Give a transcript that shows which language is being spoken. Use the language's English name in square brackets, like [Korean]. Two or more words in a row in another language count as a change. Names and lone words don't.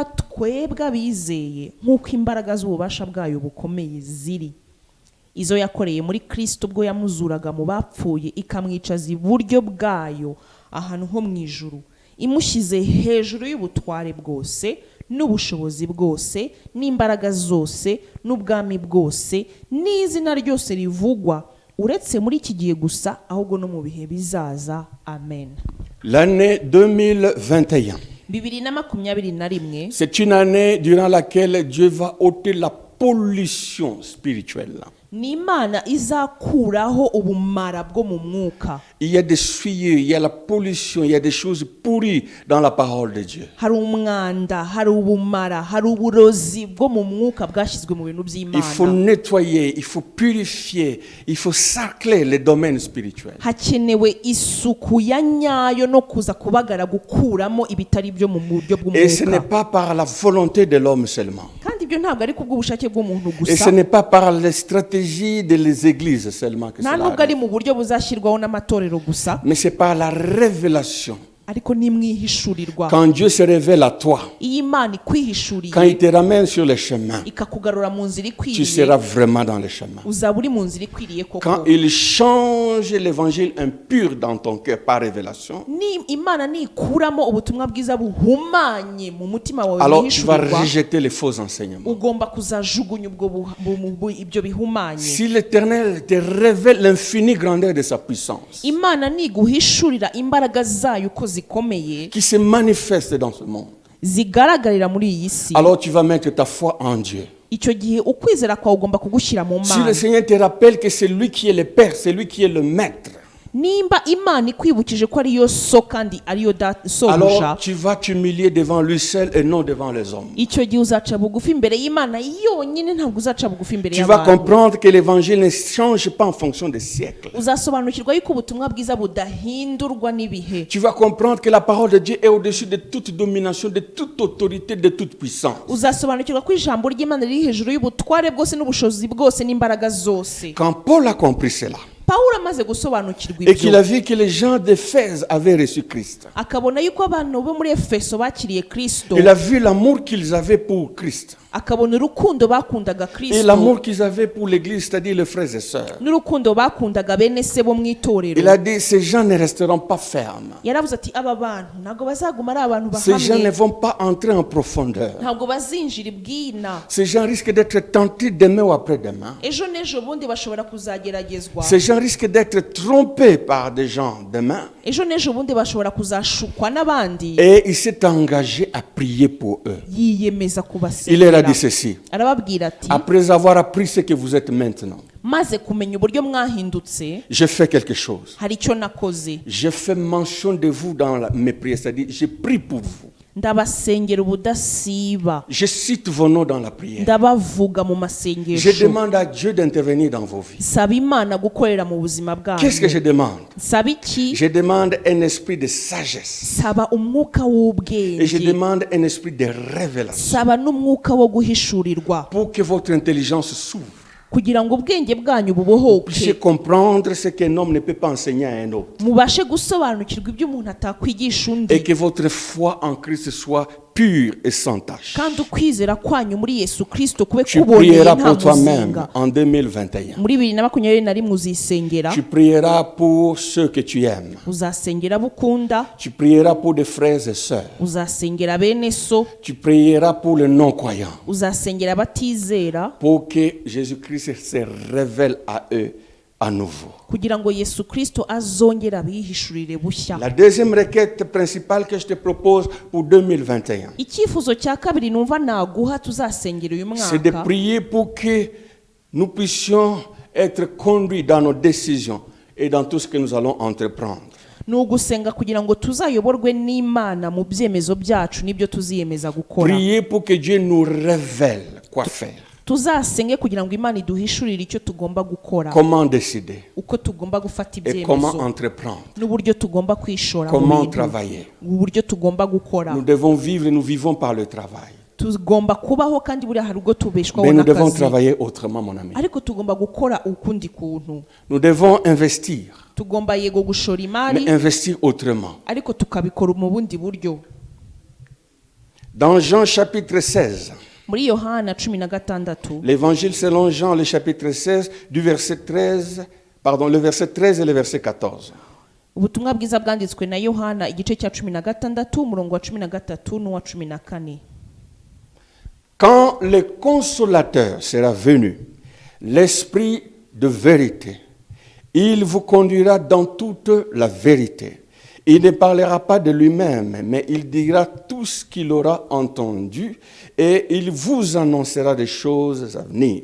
[Kinyarwanda] twebwe abizeye nk'uko imbaraga z'ububasha bwayo bukomeye ziri, izo yakoreye muri Kristo ubwo yamuzuraga mu bapfuye ikamwicaza iburyo bwayo ahantu ho mu ijuru, imushyize hejuru y'ubutware bwose n'ubushobozi bwose n'imbaraga zose n'ubwami bwose n'izina ryose rivugwa, uretse muri iki gihe gusa ahubwo no mu bihe bizaza. Amen. [French] L'année 2021. 2021, C'est une année durant laquelle Dieu va ôter la pollution spirituelle. [Kinyarwanda] ni Imana izakuraho ubumara bwo mu mwuka. [French] Il y a des souillures, il y a la pollution, il y a des choses pourries dans la parole de Dieu. [Kinyarwanda] Hari umwanda, hari ubumara, hari uburozi bwo mu mwuka bwashyizwe mu bintu [French] Il faut [Kinyarwanda] by'Imana. [French] nettoyer, il faut purifier, il faut sarcler les domaines spirituels. [Kinyarwanda] Hakenewe isuku ya nyayo no kuza kubagara gukuramo ibitari byo mu buryo [French] Et ce n'est [Kinyarwanda] bw'umwuka. [French] pas par la volonté de l'homme seulement. [Kinyarwanda] Kandi ibyo ntabwo ari kubw'ubushake bw'umuntu [French] Et ce [Kinyarwanda] gusa, [French] n'est pas par les stratégies des églises seulement que [Kinyarwanda] nta [French] cela [Kinyarwanda] nubwo ari [French] arrive. [Kinyarwanda] mu buryo buzashyirwaho n'amatorero gusa, [French] Mais c'est par la révélation [Kinyarwanda] ariko nimwihishurirwa [French] Quand Dieu se révèle à toi, [Kinyarwanda] iyi Imana ikwihishuriye [French] quand il te ramène sur les chemins, [Kinyarwanda] ikakugarura mu nzira [French] tu [Kinyarwanda] ikwiriye [French] seras vraiment dans les chemins. [Kinyarwanda] uzaba uri mu nzira ikwiriye [French] Quand [Kinyarwanda] koko [French] il change l'évangile impur dans ton cœur par révélation, [Kinyarwanda] ni Imana nikuramo ubutumwa bwiza buhumanye mu mutima wawe [French] alors tu vas [Kinyarwanda] wihishurirwa [French] rejeter les faux enseignements. [Kinyarwanda] ugomba kuzajugunya ibyo bihumanye [French] Si l'Éternel te révèle l'infinie grandeur de sa puissance, [Kinyarwanda] Imana niguhishurira imbaraga zayo uko zikomeye [French] qui se manifeste dans ce monde, [Kinyarwanda] zigaragarira muri iyi si [French] alors tu vas mettre ta foi en Dieu. [Kinyarwanda] icyo gihe ukwizera kwawe ugomba kugushyira mu [French] Si le [Kinyarwanda] Mana [French] Seigneur te rappelle que c'est lui qui est le Père, c'est lui qui est le Maître, [Kinyarwanda] nimba Imana ikwibukije ko ariyo so kandi ariyo sobuja [French] alors tu vas t'humilier devant lui seul et non devant les hommes. [Kinyarwanda] icyo gihe uzaca bugufi imbere y'Imana yonyine ntabwo uzaca bugufi imbere [French] Tu vas [Kinyarwanda] y'abantu [French] comprendre que l'évangile ne change pas en fonction des siècles. [Kinyarwanda] uzasobanukirwa yuko ubutumwa bwiza budahindurwa n'ibihe [French] Tu vas comprendre que la parole de Dieu est au-dessus de toute domination, de toute autorité, de toute puissance. [Kinyarwanda] uzasobanukirwa ko ijambo ry'Imana riri hejuru y'ubutware bwose n'ubushobozi bwose n'imbaraga zose [French] Quand Paul a compris cela, [Kinyarwanda] Pawulo amaze gusobanukirwa [French] et qu'il [Kinyarwanda] ibyo [French] a vu que les gens d'Éphèse avaient reçu Christ, [Kinyarwanda] akabona yuko abantu bo muri Efeso bakiriye Kristo [French] il a vu l'amour qu'ils avaient pour Christ [Kinyarwanda] akabona urukundo bakundaga [French] et [Kinyarwanda] Kristo [French] l'amour qu'ils avaient pour l'Église, c'est-à-dire les frères et sœurs. [Kinyarwanda] n'urukundo bakundaga bene se bo mu itorero [French] Il a dit, ces gens ne resteront pas fermes. [Kinyarwanda] yaravuze ati aba bantu ntabwo bazaguma ari abantu [French] Ces gens ne [Kinyarwanda] bahamye [French] vont pas entrer en profondeur. [Kinyarwanda] ntabwo bazinjira ibwina [French] Ces gens risquent d'être tentés demain ou après-demain. [Kinyarwanda] ejo n'ejo bundi bashobora kuzageragezwa [French] Ces gens risquent d'être trompés par des gens demain. [Kinyarwanda] ejo n'ejo bundi bashobora kuzashukwa n'abandi [French] Et il s'est engagé à prier pour eux. [Kinyarwanda] yiyemeza [French] Il leur a [Kinyarwanda] kubasengera [French] dit ceci. [Kinyarwanda] arababwira ati [French] Après avoir appris ce que vous êtes maintenant, [Kinyarwanda] maze kumenya uburyo mwahindutse [French] j'ai fait quelque chose. [Kinyarwanda] hari icyo nakoze [French] J'ai fait mention de vous dans mes prières, c'est-à-dire j'ai prié pour vous. [Kinyarwanda] ndabasengera ubudasiba [French] Je cite vos noms dans la prière. [Kinyarwanda] ndabavuga mu [French] Je [Kinyarwanda] masengesho [French] demande à Dieu d'intervenir dans vos vies. [Kinyarwanda] saba Imana gukorera mu buzima [French] Qu'est-ce que [Kinyarwanda] bwanyu [French] je demande? [Kinyarwanda] saba iki [French] Je demande un esprit de sagesse. [Kinyarwanda] saba umwuka [French] Et je [Kinyarwanda] w'ubwenge [French] demande un esprit de révélation. [Kinyarwanda] saba n'umwuka wo guhishurirwa [French] Pour que votre intelligence s'ouvre. [Kinyarwanda] kugira ngo ubwenge bwanyu [French] Vous puissiez [Kinyarwanda] bubohoke [French] comprendre ce qu'un homme ne peut pas enseigner à un autre. [Kinyarwanda] mubashe gusobanukirwa ibyo umuntu atakwigisha undi [French] Et que votre foi en Christ soit pure et sans tache. [Kinyarwanda] kandi ukwizera kwanyu muri Yesu Kristo kube [French] Tu [Kinyarwanda] kuboneye [French] prieras [Kinyarwanda] nta [French] pour toi-même [Kinyarwanda] muzinga [French] en 2021. [Kinyarwanda] muri 2021 uzisengera [French] Tu prieras pour ceux que tu aimes. [Kinyarwanda] uzasengera abo ukunda [French] Tu prieras pour des frères et sœurs. [Kinyarwanda] uzasengera bene so [French] Tu prieras pour les non-croyants. [Kinyarwanda] uzasengera abatizera [French] Pour que Jésus-Christ se révèle à eux à nouveau. [Kinyarwanda] kugira ngo Yesu Kristo azongere abihishurire bushya [French] La deuxième requête principale que je te propose pour 2021, [Kinyarwanda] icyifuzo cya kabiri numva naguha tuzasengera uyu [French] c'est de [Kinyarwanda] mwaka [French] prier pour que nous puissions être conduits dans nos décisions et dans tout ce que nous allons entreprendre. [Kinyarwanda] ni ugusenga kugira ngo tuzayoborwe n'Imana mu byemezo byacu n'ibyo tuziyemeza gukora [French] Prier pour que Dieu nous révèle quoi faire, [Kinyarwanda] tuzasenge kugira ngo Imana iduhishurire icyo tugomba gukora [French] comment décider [Kinyarwanda] uko tugomba gufata [French] et comment [Kinyarwanda] ibyemezo [French] entreprendre, [Kinyarwanda] n'uburyo tugomba kwishora mu [French] comment [Kinyarwanda] bintu [French] travailler. [Kinyarwanda] uburyo tugomba gukora [French] Nous devons vivre et nous vivons par le travail. [Kinyarwanda] tugomba kubaho kandi buriya hari ubwo tubeshwaho [French] Mais nous devons [Kinyarwanda] n'akazi [French] travailler autrement, mon ami. [Kinyarwanda] ariko tugomba gukora ukundi kuntu [French] Nous devons investir, [Kinyarwanda] tugomba yego gushora imari [French] mais investir autrement. [Kinyarwanda] ariko tukabikora mu bundi buryo [French] Dans Jean chapitre 16, [Kinyarwanda] muri Yohana 16 [French] l'évangile selon Jean, le chapitre 16, du verset 13, pardon, le verset 13 et le verset 14. [Kinyarwanda] ubutumwa bwiza bwanditswe na Yohana igice cya 16 umurongo wa 13 n'uwa 14 [French] Quand le consolateur sera venu, l'esprit de vérité, il vous conduira dans toute la vérité. Il ne parlera pas de lui-même, mais il dira tout ce qu'il aura entendu et il vous annoncera des choses à venir.